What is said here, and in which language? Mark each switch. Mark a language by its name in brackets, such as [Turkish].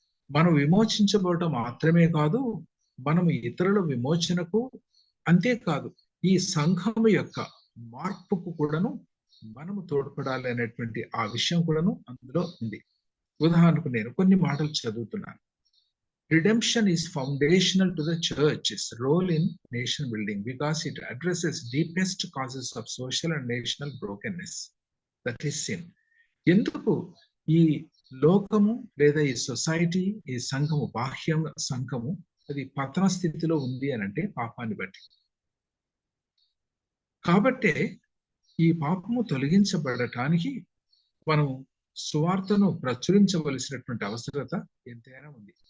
[Telugu] మనం విమోచించబడటం మాత్రమే కాదు, మనం ఇతరుల విమోచనకు, అంతేకాదు ఈ సంఘం యొక్క మార్పుకు కూడాను మనము తోడ్పడాలి అనేటువంటి ఆ విషయం కూడాను అందులో ఉంది. ఉదాహరణకు నేను కొన్ని మాటలు చదువుతున్నాను. [English] Redemption is foundational to the church's role in nation building because it addresses deepest causes of social and national brokenness, that is sin. [Telugu] ఎందుకు ఈ లోకము లేదా ఈ సొసైటీ, ఈ సంఘము, బాహ్యం సంఘము అది పతన స్థితిలో ఉంది అని అంటే పాపాన్ని బట్టి. కాబట్టే ఈ పాపము తొలగించబడటానికి మనం సువార్తను ప్రచురించవలసినటువంటి అవసరత ఎంతైనా ఉంది.